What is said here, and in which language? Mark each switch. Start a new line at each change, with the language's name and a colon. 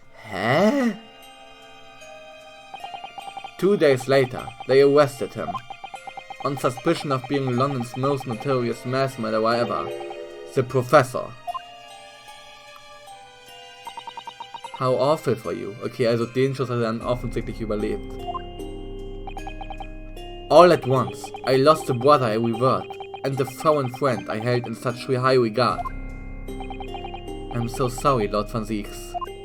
English: Huh? 2 days later, they arrested him. On suspicion of being London's most notorious mass murderer ever, the Professor. How awful for you.
German: Okay, also den Schuss hat er dann offensichtlich überlebt.
English: All at once, I lost the brother I revered, and the foreign friend I held in such high regard. I'm so sorry, Lord Van Zieks.